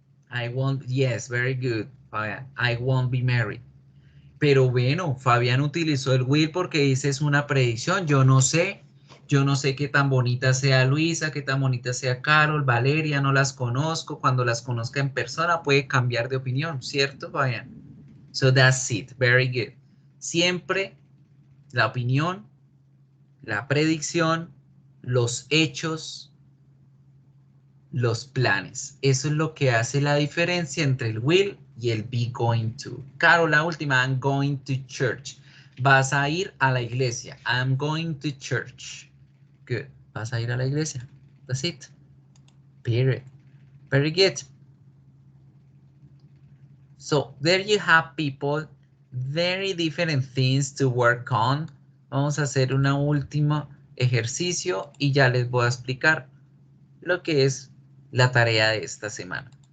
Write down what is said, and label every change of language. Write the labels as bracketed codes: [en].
[en] I won't, yes, very good, Fabián. I won't be married. [es] Pero bueno, Fabián utilizó el will porque dice es una predicción. Yo no sé qué tan bonita sea Luisa, qué tan bonita sea Carol, Valeria, no las conozco. Cuando las conozca en persona puede cambiar de opinión, ¿cierto, Fabián? [en] So that's it, very good. [es] Siempre la opinión, la predicción, los hechos, los planes. Eso es lo que hace la diferencia entre el will y el be going to. [en] Caro, [es] la última, [en] I'm going to church. [es] Vas a ir a la iglesia. [en] I'm going to church. Good. [es] Vas a ir a la iglesia. [en] That's it. Period. Very good. So there you have, people. Very different things to work on. [es] Vamos a hacer una última ejercicio y ya les voy a explicar lo que es la tarea de esta semana.